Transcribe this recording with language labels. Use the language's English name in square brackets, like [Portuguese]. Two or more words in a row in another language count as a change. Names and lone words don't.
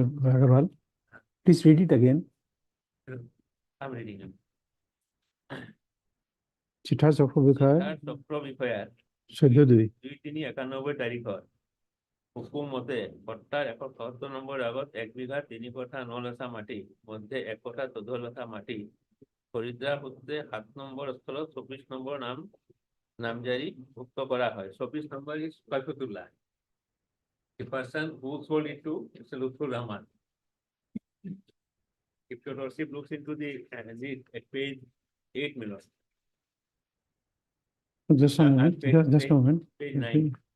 [English] Agarwal. Please read it again. I'm reading them. [Assamese] চিঠা চক্র বিষয় চক্র বিষয়ার 14-2 2-3-91 তারিখত হুকুম মতে বট্টার 177 নম্বর আগত 1 বিঘা 3 কঠা 9 লতা মাটি মধ্যে 1 কঠা 14 লতা মাটি খরিদ্দার সূত্রে 7 নম্বর স্থলত 24 নম্বর নামজারি ভুক্ত করা হয় 24 নম্বর is Kaifutullah. [English] The person who sold it to Mr. Lutfur Rahman. If your lordship looks into the at page 8 million. Just a moment, just a moment. Page 9.